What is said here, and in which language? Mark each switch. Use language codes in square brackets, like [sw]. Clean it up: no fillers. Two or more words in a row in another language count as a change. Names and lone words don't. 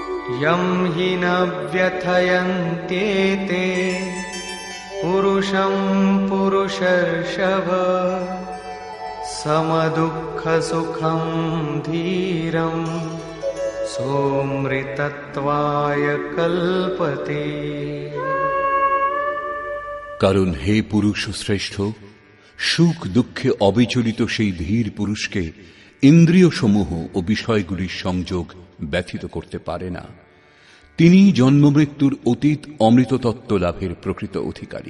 [sa] यं हि न व्यथयन्त्येते पुरुषं पुरुषर्षभ समदुःखसुखं धीरं सोऽमृतत्वाय कल्पते। [bn] কারণ হে পুরুষ শ্রেষ্ঠ, সুখ দুঃখে অবিচলিত সেই ধীর পুরুষকে ইন্দ্রিয় সমূহ ও বিষয়গুলির সংযোগ ব্যথিত করতে পারে না। তিনি জন্মমৃত্যুর অতীত অমৃততত্ত্ব লাভের প্রকৃত অধিকারী।